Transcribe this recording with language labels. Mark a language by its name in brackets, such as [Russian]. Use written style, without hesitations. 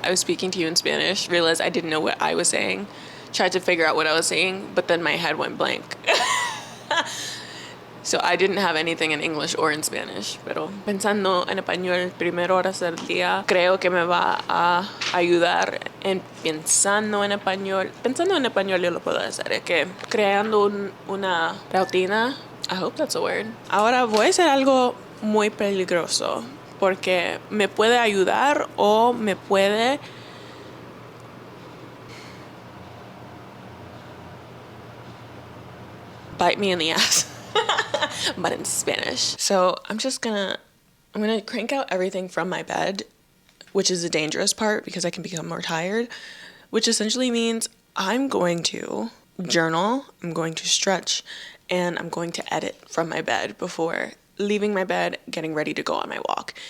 [English] I was speaking to you in Spanish, realized I didn't know what I was saying, tried to figure out what I was saying, but then my head went blank. So I didn't have anything in English or in Spanish, [Spanish] pero pensando en español, primero horas del día, creo que me va a ayudar en pensando en español yo lo puedo hacer, es que creando una rutina. [English] I hope that's a word. [Spanish] Ahora voy a hacer algo muy peligroso porque me puede ayudar o me puede [English] bite me in the ass. But in Spanish. So I'm gonna crank out everything from my bed, which is the dangerous part because I can become more tired, which essentially means I'm going to journal, I'm going to stretch, and I'm going to edit from my bed before leaving my bed, getting ready to go on my walk.